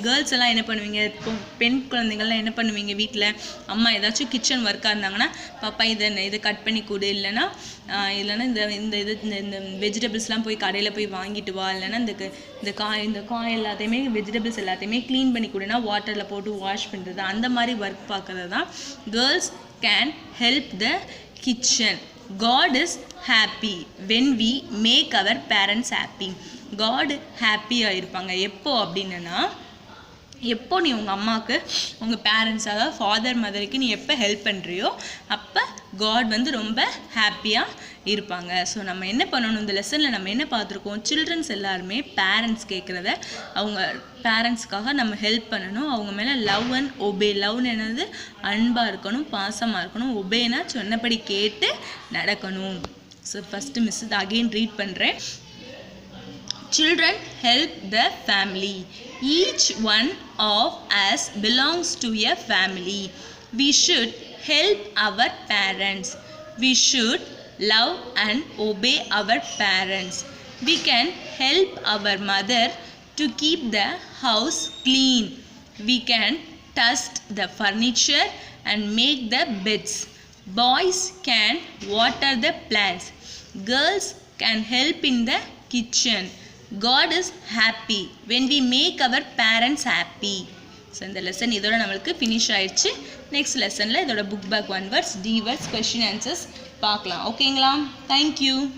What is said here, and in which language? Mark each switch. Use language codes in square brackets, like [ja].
[ta] Girls எல்லாம் என்ன பண்ணுவீங்க, இப்போ பெண் குழந்தைங்கள்லாம் என்ன பண்ணுவீங்க, வீட்டில் அம்மா ஏதாச்சும் கிச்சன் ஒர்க்காக இருந்தாங்கன்னா பாப்பா இதை கட் பண்ணி கொடு, இல்லைன்னா இந்த வெஜிடபிள்ஸ்லாம் போய் கடையில் போய் வாங்கிட்டு வா, இல்லைன்னா இந்த காய் எல்லாத்தையுமே வெஜிடபிள்ஸ் எல்லாத்தையுமே க்ளீன் பண்ணி கொடுனா வாட்டரில் போட்டு வாஷ் பண்ணுறது. அந்த மாதிரி ஒர்க் பார்க்குறது தான் [en] Girls can help the kitchen. God is happy when we make our parents happy. [ta] God ஹாப்பியாக இருப்பாங்க எப்போ அப்படின்னா, எப்போ நீ உங்கள் அம்மாவுக்கு, உங்கள் பேரண்ட்ஸ், அதாவது ஃபாதர் மதருக்கு நீ எப்போ ஹெல்ப் பண்ணுறியோ அப்போ காட் ரொம்ப ஹாப்பியாக இருப்பாங்க. ஸோ நம்ம என்ன பண்ணணும், இந்த லெசனில் நம்ம என்ன பார்த்துருக்கோம், சில்ட்ரன்ஸ் எல்லாருமே பேரண்ட்ஸ் கேட்குறத அவங்க பேரண்ட்ஸ்க்காக நம்ம ஹெல்ப் பண்ணணும். அவங்க மேலே லவ் அண்ட் ஒபே. லவ்னு என்னது, அன்பாக இருக்கணும், பாசமாக இருக்கணும். ஒபேனா சொன்னபடி கேட்டு நடக்கணும். ஸோ ஃபஸ்ட்டு மிஸ் இதை அகெயின் ரீட் பண்ணுறேன். [en] Children help the family. Each one of us belongs to a family. We should help our parents. We should love and obey our parents. We can help our mother to keep the house clean. We can dust the furniture and make the beds. Boys can water the plants. Girls can help in the kitchen. God is happy when we make our parents happy. [ta] So இந்த lesson இதோட நம்மளுக்கு finish ஆயிடுச்சு. Next லெசனில் இதோட book back 1 words, D words, question answers பார்க்கலாம். ஓகேங்களா? Thank you.